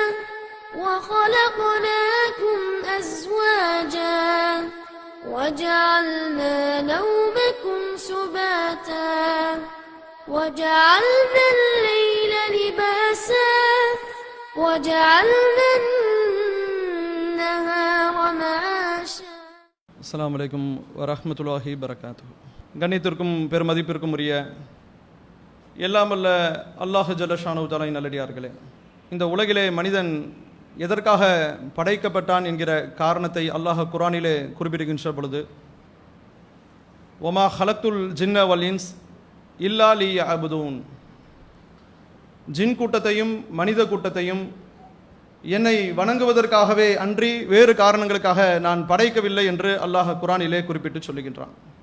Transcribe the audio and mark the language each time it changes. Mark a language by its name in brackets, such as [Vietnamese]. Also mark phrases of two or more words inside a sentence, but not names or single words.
[Arabic] وخلقناكم أزواجا وجعلنا نومكم سباتا وجعلنا الليل لباسا وجعلنا النهار معاشا. السلام عليكم ورحمة الله بركاته. [Tamil] கண்ணியத்திற்கும் பெருமதிப்பிற்கும் உரிய எல்லாமல்ல அல்லாஹ் [Arabic] جل شأنه تعالى [Tamil] நல்லடியார்களே, இந்த உலகிலே மனிதன் எதற்காக படைக்கப்பட்டான் என்கிற காரணத்தை அல்லாஹ் குர்ஆனிலே குறிப்பிடுகின்ற பொழுது, [Arabic] وما خلقت الجن والإنس إلا ليعبدون, [Tamil] ஜின் கூட்டத்தையும் மனித கூட்டத்தையும் என்னை வணங்குவதற்காகவே அன்றி வேறு காரணங்களுக்காக நான் படைக்கவில்லை என்று அல்லாஹ் குர்ஆனிலே குறிப்பிட்டு சொல்லுகின்றான்.